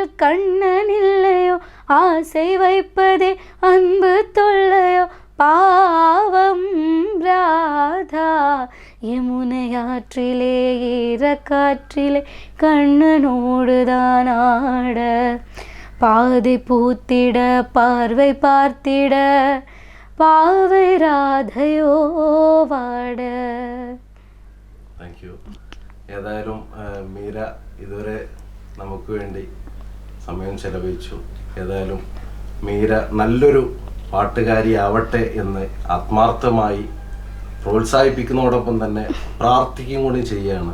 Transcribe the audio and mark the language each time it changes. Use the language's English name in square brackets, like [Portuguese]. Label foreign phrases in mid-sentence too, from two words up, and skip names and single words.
[Tamil] கண்ணன் இல்லையோ ஆசை வைப்பதே அன்பு தொல்லையோ பாவம் ராதா யமுனையாற்றிலே ஈரக்காற்றிலே கண்ணனோடுதான் ஆட பாதை பூத்திட பார்வை பார்த்திட பாவை ராதையோ வாட. [English] thank you. [Malayalam] ഏതായാലും മീര ഇതുവരെ നമുക്ക് വേണ്ടി സമയം ചെലവഴിച്ചു. ഏതായാലും മീര നല്ലൊരു പാട്ടുകാരിയാവട്ടെ എന്ന് ആത്മാർത്ഥമായി പ്രോത്സാഹിപ്പിക്കുന്നതോടൊപ്പം തന്നെ പ്രാർത്ഥിക്കുകയും കൂടി ചെയ്യുകയാണ്.